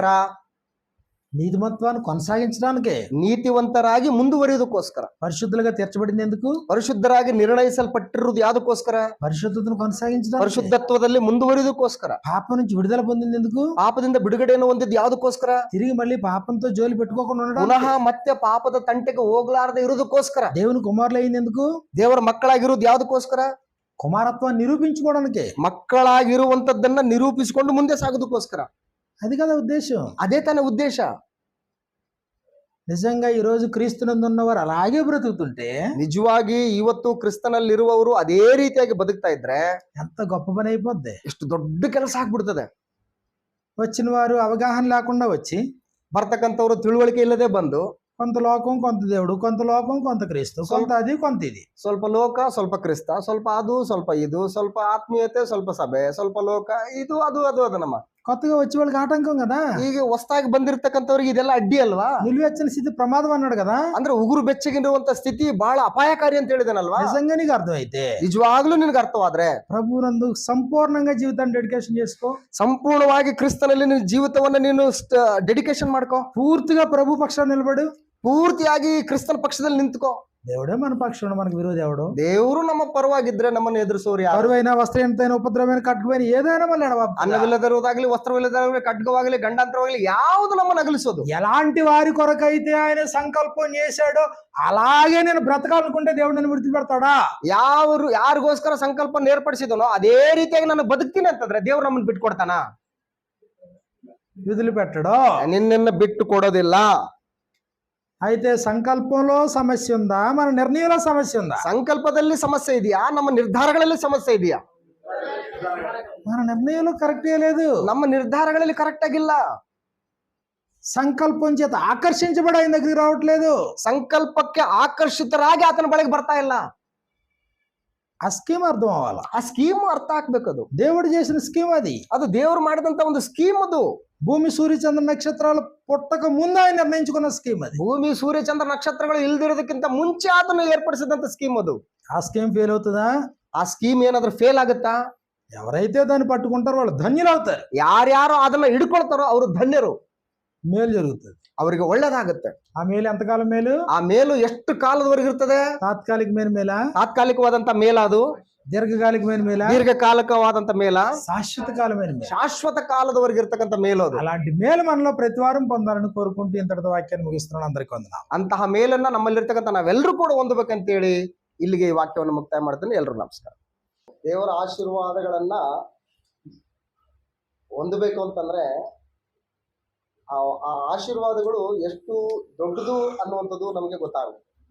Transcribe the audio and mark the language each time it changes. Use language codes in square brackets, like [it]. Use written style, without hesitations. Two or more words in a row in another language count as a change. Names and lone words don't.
[te] నీతిమత్వాన్ని కొనసాగించడానికే. [kn] ನೀತಿವಂತರಾಗಿ ಮುಂದುವರಿಯೋದಕ್ಕೋಸ್ಕರ. [te] పరిశుద్ధులుగా తీర్చబడింది ఎందుకు? [kn] ಪರಿಶುದ್ಧರಾಗಿ ನಿರ್ಣಯಿಸಲ್ಪಟ್ಟಿರುವುದು ಯಾವ್ದಕ್ಕೋಸ್ಕರ? [te] పరిశుద్ధతను కొనసాగించడానికి. [kn] ಪರಿಶುದ್ಧತ್ವದಲ್ಲಿ ಮುಂದುವರಿಯೋದಕ್ಕೋಸ್ಕರ. [te] పాపం నుంచి విడుదల పొందింది ఎందుకు? [kn] ಪಾಪದಿಂದ ಬಿಡುಗಡೆಯನ್ನು ಹೊಂದಿದ್ದು ಯಾವ್ದಕ್ಕೋಸ್ಕರ? [te] తిరిగి మళ్ళీ పాపంతో జోలి పెట్టుకోకుండా ఉండడానికి. [kn] ಪುನಃ ಮತ್ತೆ ಪಾಪದ ತಂಟೆಗೆ ಹೋಗ್ಲಾರದೆ ಇರೋದಕ್ಕೋಸ್ಕರ. [te] దేవుని కుమారులు అయింది ఎందుకు? [kn] ದೇವರ ಮಕ್ಕಳಾಗಿರೋದು ಯಾವ್ದಕ್ಕೋಸ್ಕರ? [te] కుమారత్వాన్ని నిరూపించుకోవడానికి. [kn] ಮಕ್ಕಳಾಗಿರುವಂತದ್ದನ್ನ ನಿರೂಪಿಸಿಕೊಂಡು ಮುಂದೆ ಸಾಗೋದಕ್ಕೋಸ್ಕರ. [te] అది కదా ఉద్దేశం. [kn] ಅದೇ ತಾನೇ ಉದ್ದೇಶ. [te] నిజంగా ఈ రోజు క్రీస్తునందున్నవారు అలాగే బ్రతుకుతుంటే, [kn] ನಿಜವಾಗಿ ಇವತ್ತು ಕ್ರಿಸ್ತನಲ್ಲಿರುವವರು ಅದೇ ರೀತಿಯಾಗಿ ಬದುಕ್ತಾ ಇದ್ರೆ [te] ఎంత గొప్ప పని అయిపోద్ది. [kn] ಎಷ್ಟು ದೊಡ್ಡ ಕೆಲಸ ಆಗ್ಬಿಡ್ತದೆ. [te] వచ్చిన వారు అవగాహన లేకుండా వచ్చి, [kn] ಬರ್ತಕ್ಕಂಥವ್ರು ತಿಳುವಳಿಕೆ ಇಲ್ಲದೆ ಬಂದು [te] కొంత లోకం కొంత దేవుడు, కొంత లోకం కొంత క్రీస్తు, కొంత అది కొంత ఇది, [kn] ಸ್ವಲ್ಪ ಲೋಕ ಸ್ವಲ್ಪ ಕ್ರಿಸ್ತ, ಸ್ವಲ್ಪ ಅದು ಸ್ವಲ್ಪ ಇದು, ಸ್ವಲ್ಪ ಆತ್ಮೀಯತೆ ಸ್ವಲ್ಪ ಸಭೆ, ಸ್ವಲ್ಪ ಲೋಕ, ಇದು ಅದು ಅದು ಅದು ನಮ್ಮ [te] కొత్తగా వచ్చే వాళ్ళకి ఆటంకం కదా. [kn] ಈಗ ಹೊಸದಾಗಿ ಬಂದಿರತಕ್ಕಂಥವ್ರಿಗೆ ಇದೆಲ್ಲ ಅಡ್ಡಿ ಅಲ್ವಾ? [te] నిలువెచ్చని స్థితి ప్రమాదం అన్నాడు కదా. [kn] ಅಂದ್ರೆ ಉಗುರು ಬೆಚ್ಚಗಿರುವಂತ ಸ್ಥಿತಿ ಬಹಳ ಅಪಾಯಕಾರಿ ಅಂತ ಹೇಳಿದನಲ್ವಾ? [te] నిజంగా నీకు అర్థమైతే, [kn] ನಿಜವಾಗ್ಲೂ ನಿನ್ಗೆ ಅರ್ಥವಾದ್ರೆ [te] ప్రభువునందు సంపూర్ణంగా జీవితాన్ని డెడికేషన్ చేసుకో. [kn] ಸಂಪೂರ್ಣವಾಗಿ ಕ್ರಿಸ್ತನಲ್ಲಿ ನಿನ್ನ ಜೀವಿತವನ್ನ ನೀನು ಡೆಡಿಕೇಶನ್ ಮಾಡ್ಕೋ. [te] పూర్తిగా ప్రభు పక్షాన్ని నిలబడు. [kn] ಪೂರ್ತಿಯಾಗಿ ಕ್ರಿಸ್ತನ ಪಕ್ಷದಲ್ಲಿ ನಿಂತ್ಕೋ. [te] దేవుడే మన పక్షాన, మనకు విరోధి ఎవడు? [kn] ದೇವರು ನಮ್ಮ ಪರವಾಗಿದ್ರೆ ನಮ್ಮನ್ನು ಎದುರಿಸೋರು ಯಾರು? [te] కరువైన వస్త్రహీనతైన ఉపద్రవమైన ఖడ్గమైన ఏదైనా మళ్ళీ [kn] ಅನ್ನವಿಲ್ಲದಿರುವುದಾಗ್ಲಿ, ವಸ್ತ್ರವಿಲ್ಲದಾಗಲಿ, ಖಡ್ಗವಾಗಲಿ, ಗಂಡಾಂತರವಾಗಲಿ ಯಾವುದು ನಮ್ಮನ್ನು ಅಗಲಿಸೋದು? [te] ఎలాంటి వారి కొరకైతే ఆయన సంకల్పం చేశాడో అలాగే నేను బ్రతకాలనుకుంటే దేవుడు నన్ను విడిచిపెడతాడా? [kn] ಯಾರಿಗೋಸ್ಕರ ಸಂಕಲ್ಪ ಏರ್ಪಡಿಸಿದನೋ ಅದೇ ರೀತಿಯಾಗಿ ನಾನು ಬದುಕ್ತೀನಿ ಅಂತಂದ್ರೆ ದೇವ್ರು ನಮ್ಮನ್ನು ಬಿಟ್ಟು ಕೊಡ್ತಾನ? [te] వదిలిపెట్టడో. [kn] ನಿನ್ನನ್ನು ಬಿಟ್ಟು ಕೊಡೋದಿಲ್ಲ. [te] అయితే సంకల్పంలో సమస్య ఉందా, మన నిర్ణయంలో సమస్య ఉందా? [kn] ಸಂಕಲ್ಪದಲ್ಲಿ ಸಮಸ್ಯೆ ಇದೆಯಾ, ನಮ್ಮ ನಿರ್ಧಾರಗಳಲ್ಲಿ ಸಮಸ್ಯೆ ಇದೆಯಾ? [te] మన నిర్ణయంలో కరెక్టే లేదు. [kn] ನಮ್ಮ ನಿರ್ಧಾರಗಳಲ್ಲಿ ಕರೆಕ್ಟ್ ಆಗಿಲ್ಲ. [te] సంకల్పం చేత ఆకర్షించబడి ఆయన దగ్గరికి రావట్లేదు. [kn] ಸಂಕಲ್ಪಕ್ಕೆ ಆಕರ್ಷಿತರಾಗಿ ಆತನ ಬಳಿಗೆ ಬರ್ತಾ ಇಲ್ಲ. [te] ఆ స్కీమ్ అర్థం అవ్వాలా. [kn] ಆ ಸ್ಕೀಮ್ ಅರ್ಥ ಆಗ್ಬೇಕು. ಅದು [te] దేవుడు చేసిన స్కీమ్ అది. [kn] ಅದು ದೇವರು ಮಾಡಿದಂತ ಒಂದು ಸ್ಕೀಮ್. ಅದು [te] భూమి సూర్య చంద్ర నక్షత్రాలు పుట్టక ముందు ఆయన నిర్ణయించుకున్న స్కీమ్ అది. [kn] ಭೂಮಿ ಸೂರ್ಯ ಚಂದ್ರ ನಕ್ಷತ್ರಗಳು ಇಲ್ದಿರೋದಕ್ಕಿಂತ ಮುಂಚೆ ಆತನು ಏರ್ಪಡಿಸಿದಂತ ಸ್ಕೀಮ್ ಅದು. [te] ఆ [en] scheme fail [te] అవుతుందా? [kn] ಆ ಸ್ಕೀಮ್ ಏನಾದ್ರೂ ಫೇಲ್ ಆಗುತ್ತಾ? [te] ఎవరైతే దాన్ని పట్టుకుంటారో వాళ్ళు ధన్యులు అవుతారు. [kn] ಯಾರ್ಯಾರು ಅದನ್ನ ಹಿಡ್ಕೊಳ್ತಾರೋ ಅವರು ಧನ್ಯರು. [te] మేలు జరుగుతుంది, [kn] ಅವರಿಗೆ ಒಳ್ಳೇದಾಗುತ್ತೆ. [te] ఆ మేలు ఎంతకాలం మేలు? [kn] ಆ ಮೇಲು ಎಷ್ಟು ಕಾಲದವರೆಗೆ ಇರ್ತದೆ? [te] తాత్కాలికమైన మేల, [kn] ತಾತ್ಕಾಲಿಕವಾದಂತ ಮೇಲ, ಅದು [te] దీర్ఘకాలికమైన మేల, [kn] ದೀರ್ಘಕಾಲಿಕವಾದಂತ ಮೇಲ, [te] శాశ్వత కాలమైన మేల, [kn] ಶಾಶ್ವತ ಕಾಲದವರೆಗೆ ಇರ್ತಕ್ಕಂಥ ಮೇಲು ಅದು. [te] అలాంటి మేలు మనలో ప్రతివారం పొందాలని కోరుకుంటూ ఇంతటితో వాక్యాన్ని ముగిస్తున్నాను. అందరికీ వందనాలు. [kn] ಅಂತಹ ಮೇಲನ್ನ ನಮ್ಮಲ್ಲಿರ್ತಕ್ಕಂಥ ನಾವೆಲ್ಲರೂ ಕೂಡ ಹೊಂದಬೇಕಂತೇಳಿ ಇಲ್ಲಿಗೆ ಈ ವಾಕ್ಯವನ್ನು ಮುಕ್ತಾಯ ಮಾಡ್ತೀನಿ. ಎಲ್ಲರೂ ನಮಸ್ಕಾರ. ದೇವರ ಆಶೀರ್ವಾದಗಳನ್ನ ಹೊಂದಬೇಕು ಅಂತಂದ್ರೆ ಆ ಆಶೀರ್ವಾದಗಳು ಎಷ್ಟು ದೊಡ್ಡದು ಅನ್ನುವಂಥದ್ದು ನಮಗೆ ಗೊತ್ತಾಗುತ್ತೆ.